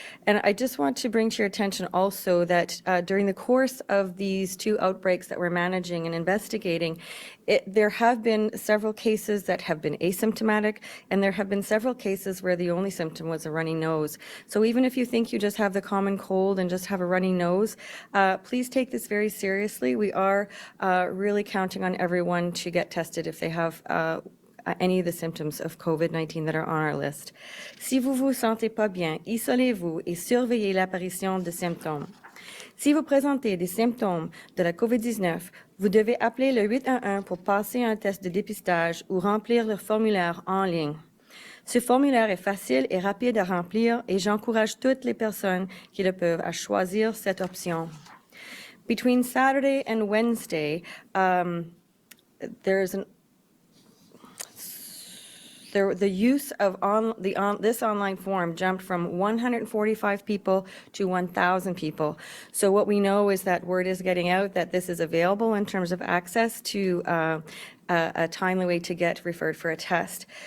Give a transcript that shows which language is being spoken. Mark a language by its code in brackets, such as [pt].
[en] And I just want to bring to your attention also that during the course of these two outbreaks that we're managing and investigating, there have been several cases that have been asymptomatic, and there have been several cases where the only symptom was a runny nose. So even if you think you just have the common cold and just have a runny nose, please take this very seriously. We are really counting on everyone to get tested if they have any of the symptoms of COVID-19 that are on our list. [fr] Si vous vous sentez pas bien, isolez-vous et surveillez l'apparition de symptômes. Si vous présentez des symptômes de la COVID-19, vous devez appeler le 811 pour passer un test de dépistage ou remplir le formulaire en ligne. Ce formulaire est facile et rapide à remplir et j'encourage toutes les personnes qui le peuvent à choisir cette option. [en] Between Saturday and Wednesday, the use of this online form jumped from 145 people to 1,000 people. So what we know is that word is getting out that this is available in terms of access to a timely way to get referred for a test.